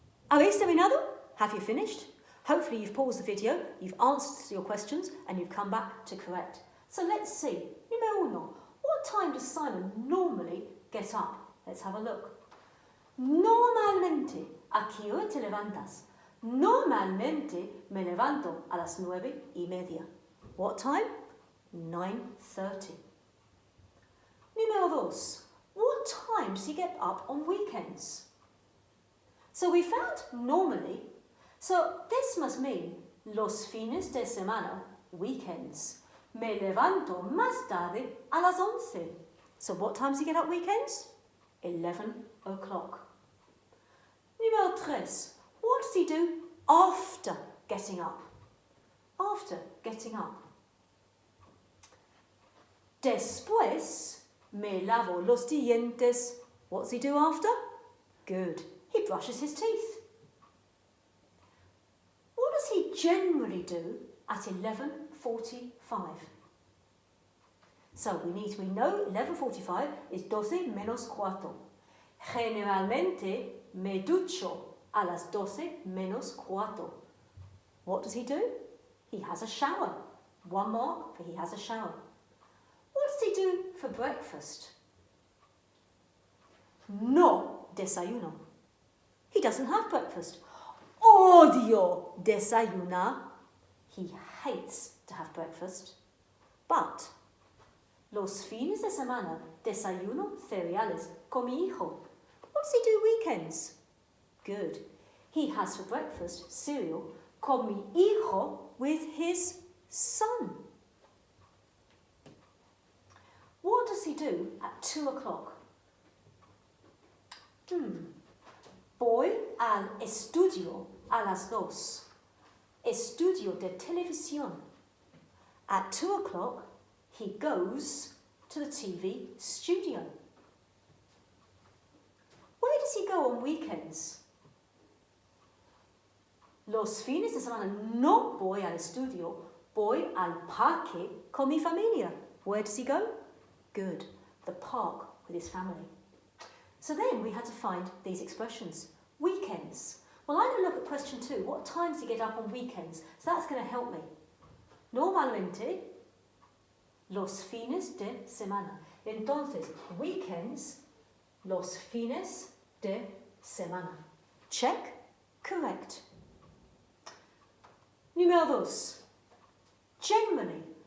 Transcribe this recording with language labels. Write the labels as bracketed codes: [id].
[es] ¿Habéis terminado? [en] Have you finished? Hopefully you've paused the video, you've answered your questions and you've come back to correct. So let's see. Número 1. What time does Simon normally get up? Let's have a look. [es] Normalmente, ¿a qué hora te levantas? Normalmente me levanto a las 9:30. [en] What time? [es] 9:30. Número 2. [en] What time does he get up on weekends? So we found normally, so this must mean [es] los fines de semana, [en] weekends. [es] Me levanto más tarde a las 11. [en] So what time does he get up weekends? 11 o'clock. Número 3. What does he do after getting up? After getting up. [es] Después me lavo los dientes. [en] What does he do after? Good. He brushes his teeth. What does he generally do at 11:45? So we know 11:45 is [es] 12 menos cuarto. Generalmente me ducho a las 12 menos cuarto. [en] What does he do? He has a shower. One mark for he has a shower. What does he do for breakfast? [es] No desayuno. [en] He doesn't have breakfast. [es] Odio desayunar. [en] He hates to have breakfast. But [es] los fines de semana desayuno cereales con mi hijo. [en] What does he do weekends? Good. He has for breakfast cereal [es] con mi hijo [en] with his son. What does he do at 2 o'clock? [es] Voy al estudio a las 2. Estudio de televisión. [en] At 2 o'clock, he goes to the TV studio. Where does he go on weekends? [es] Los fines de semana no voy al estudio, voy al parque con mi familia. [en] Where does he go? Good, the park with his family. So then we had to find these expressions. Weekends. Well, I'm going to look at question 2. What time does he get up on weekends? So that's going to help me. [es] Normalmente, los fines de semana. Entonces, weekends, los fines de semana. [en] Check. Correct. [es] Número 2. [en] Generally.